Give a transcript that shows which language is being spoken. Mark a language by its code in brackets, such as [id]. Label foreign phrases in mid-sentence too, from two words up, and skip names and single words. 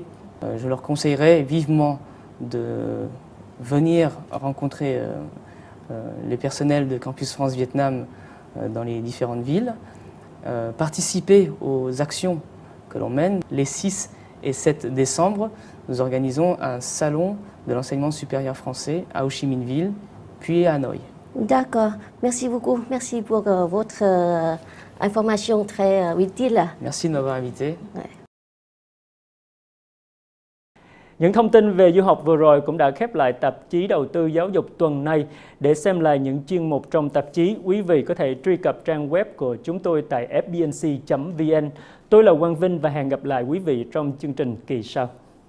[fr] Je leur conseillerais vivement de venir rencontrer les personnels de Campus France Vietnam dans les différentes villes, participer aux actions que l'on mène. Les 6 et 7 décembre, nous organisons un salon de l'enseignement supérieur français à Ho Chi Minh Ville, puis à Hanoï. D'accord, merci beaucoup. Merci pour votre information très utile. Merci de m'avoir invité. [vi] Những thông tin về du học vừa rồi cũng đã khép lại tạp chí Đầu tư Giáo dục tuần này. Để xem lại những chuyên mục trong tạp chí, quý vị có thể truy cập trang web của chúng tôi tại fbnc.vn. Tôi là Quang Vinh và hẹn gặp lại quý vị trong chương trình kỳ sau.